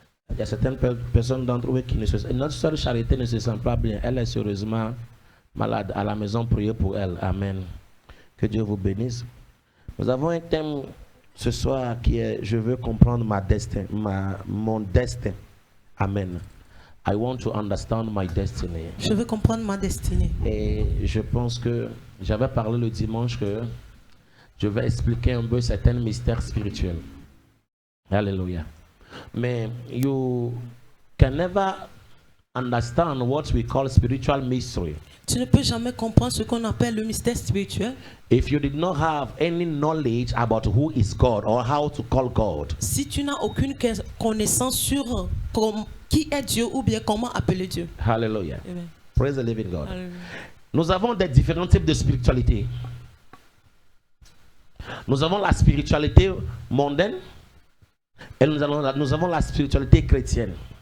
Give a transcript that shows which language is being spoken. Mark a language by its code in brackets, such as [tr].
[fr] Il y a certaines personnes d'entre eux qui ne se... Notre soeur Charité ne se sent pas bien. Elle est sérieusement malade. À la maison, priez pour elle. Amen. Que Dieu vous bénisse. Nous avons un thème ce soir qui est « Je veux comprendre mon destin ». Amen. [en] I want to understand my destiny. [fr] Je veux comprendre ma destinée. Et je pense que j'avais parlé le dimanche que je vais expliquer un peu certains mystères spirituels. Alléluia. [en] Mais you can never understand what we call spiritual mystery [fr] Tu ne peux jamais comprendre ce qu'on appelle le mystère spirituel [en] if you did not have any knowledge about who is God or how to call God. [fr] si tu n'as aucune connaissance sur qui est Dieu ou bien comment appeler Dieu. [en] Hallelujah. Amen. Praise the living God. [fr] Alléluia. Nous avons des différents types de spiritualité. Nous avons la spiritualité mondaine et nous avons la spiritualité chrétienne.